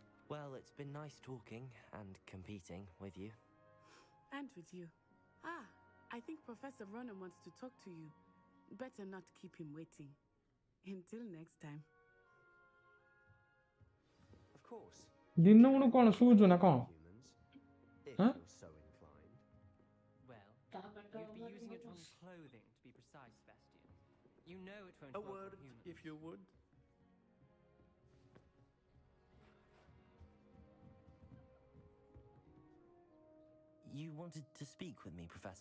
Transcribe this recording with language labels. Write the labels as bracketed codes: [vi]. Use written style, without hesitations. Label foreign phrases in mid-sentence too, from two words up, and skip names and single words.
[en] Well, it's been nice talking and competing with you. And with you. Ah, I think Professor Ronan wants to talk to you. Better not keep him waiting. Until next time. Of course. ଦିନ ଉଣୁ କଣ ଶୁଉଛୁ ନା କଣ? If Huh? you're so inclined. Well, you'd be using it on clothing, to be precise, Sebastian. You know it won't A work on word, humans. if you would. You wanted to speak with me, Professor?